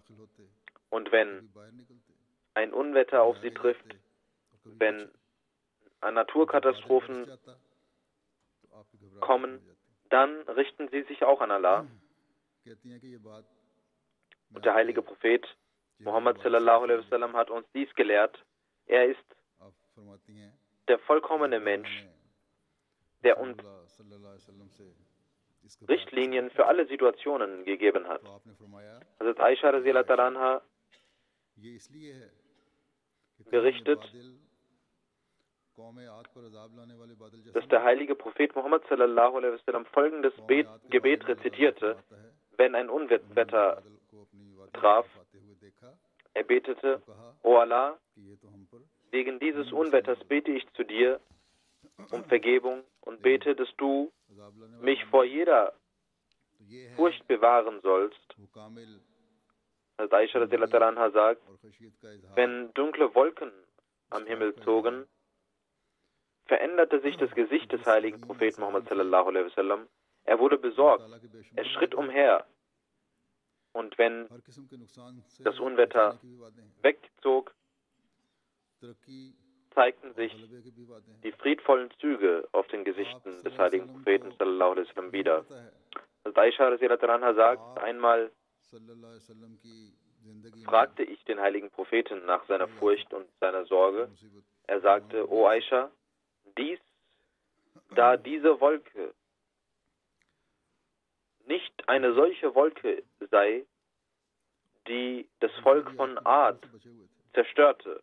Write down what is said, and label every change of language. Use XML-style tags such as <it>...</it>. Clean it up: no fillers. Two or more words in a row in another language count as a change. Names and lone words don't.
<de>Und wenn ein Unwetter auf sie trifft, wenn Naturkatastrophen kommen, dann richten sie sich auch an Allah. Und der heilige Prophet Muhammad</de> <ar>صلى الله عليه وسلم</ar> <de>hat uns dies gelehrt. Er ist der vollkommene Mensch, der uns Richtlinien für alle Situationen gegeben hat. Hazrat Aisha</de> <ar>رضي الله عنها</ar> <de>berichtet, dass der heilige Prophet Muhammad</de> <ar>صلى الله عليه وسلم</ar> <de>folgendes Gebet rezitierte, wenn ein Unwetter traf. Er betete: O Allah, wegen dieses Unwetters bete ich zu dir um Vergebung und bete, dass du mich vor jeder Furcht bewahren sollst. Als Aisha</de> <ar>رضي الله عنها</ar> <de>sagt, wenn dunkle Wolken am Himmel zogen, veränderte sich das Gesicht des heiligen Propheten Muhammad</de> <ar>صلى الله عليه وسلم.</ar> <de>Er wurde besorgt. Er schritt umher. Und wenn das Unwetter wegzog, zeigten sich die friedvollen Züge auf den Gesichten des heiligen Propheten</de> <ar>صلى الله عليه وسلم</ar> <de>wieder. Als Aisha</de> <ar>رضي الله عنها</ar> <de>sagt, einmal fragte ich den heiligen Propheten nach seiner Furcht und seiner Sorge. Er sagte: O Aisha, da diese Wolke nicht eine solche Wolke sei, die das Volk von Ad zerstörte.</de>